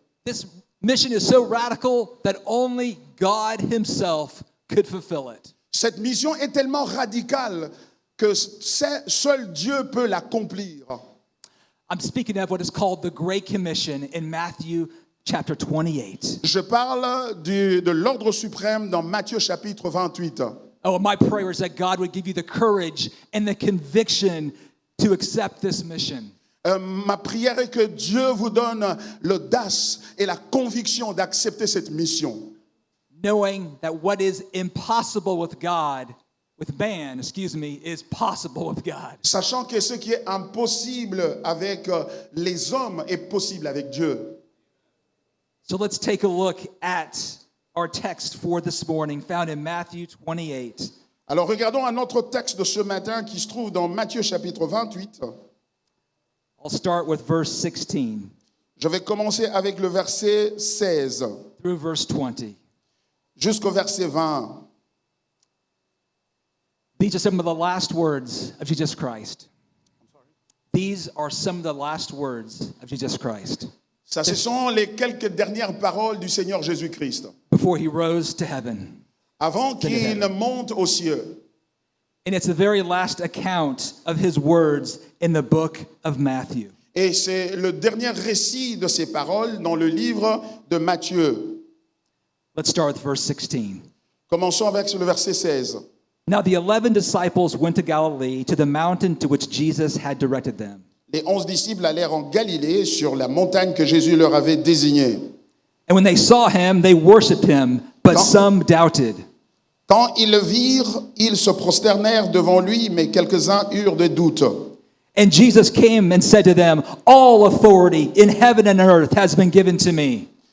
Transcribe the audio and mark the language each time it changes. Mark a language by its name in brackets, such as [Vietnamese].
[English] This mission is so radical that only God himself could fulfill it. [French] Cette mission est tellement radicale que seul Dieu peut l'accomplir. [English] I'm speaking of what is called the Great Commission in Matthew chapter 28. [French] Je parle de l'ordre suprême dans Matthieu chapitre 28. [English] Oh, my prayer is that God would give you the courage and the conviction to accept this mission. [French] Ma prière est que Dieu vous donne l'audace et la conviction d'accepter cette mission. [English] Knowing that what is impossible with man, is possible with God. [French] Sachant que ce qui est impossible avec les hommes est possible avec Dieu. [English] So let's take a look at our text for this morning, found in Matthew 28. [French] Alors regardons un autre texte de ce matin qui se trouve dans Matthieu chapitre 28. [English] I'll start with verse 16 [French] Je vais commencer avec le verset 16 [English] through verse 20. [French] jusqu'au verset 20. [English] These are some of the last words of Jesus Christ. These are some of the last words of Jesus Christ [French] Ça, ce sont les quelques dernières paroles du Seigneur Jésus-Christ [English] before he rose to heaven. [French] avant qu'il ne monte aux cieux. [English] And it's the very last account of his words in the book of Matthew. [French] Et c'est le dernier récit de ces paroles dans le livre de Matthieu. [English] Let's start with verse 16. [French] Commençons avec le verset 16. [English] Now the 11 disciples went to Galilee, to the mountain to which Jesus had directed them. [French] Les 11 disciples allèrent en Galilée sur la montagne que Jésus leur avait désignée. [English] And when they saw him, they worshipped him, but some doubted. [French] Quand ils le virent, ils se prosternèrent devant lui, mais quelques-uns eurent des doutes. [English] And Jesus came and said to them, all authority in heaven and earth has been given to me.